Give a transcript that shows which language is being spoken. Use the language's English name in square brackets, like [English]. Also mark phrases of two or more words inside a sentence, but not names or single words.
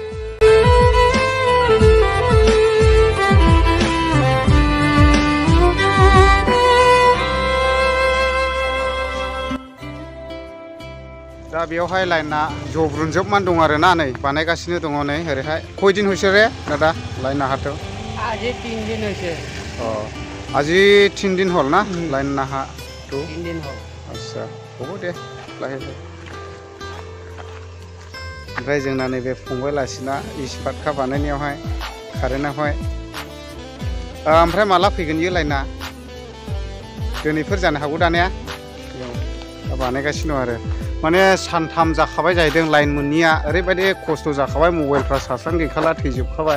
[Bodo] दा बेयावहाय लाइना जब्रुनजोबमान दं आरोना, नै बानायगासिनो दङ नै ओरैहाय। खयदिन হৈছে रे दादा लाइन नाहाथ'? [Assamese] আজি 3 দিন হৈছে। আজি 3 দিন হ'ল না লাইন নাহা? 3 দিন হ'ল। আচ্ছা হ'ব দে লাহে लाहे। [Bodo] ओमफ्राय जोंना नैबे फंबाय लासिना इस्पातखा बानायनायावहाय कारेन्टआवहाय। ओमफ्राय माला फैगोन इयो लाइना? दिनैफोर जानो हागौ दानिया। दा बानायगासिनो दं आरो। माने सानथाम जाखाबाय जाहैदों लाइन मोनैया, ओरैबायदि खस्थ' जाखाबाय, मबाइलफ्रा चार्जआनो गैखाला, थैजोबखाबाय।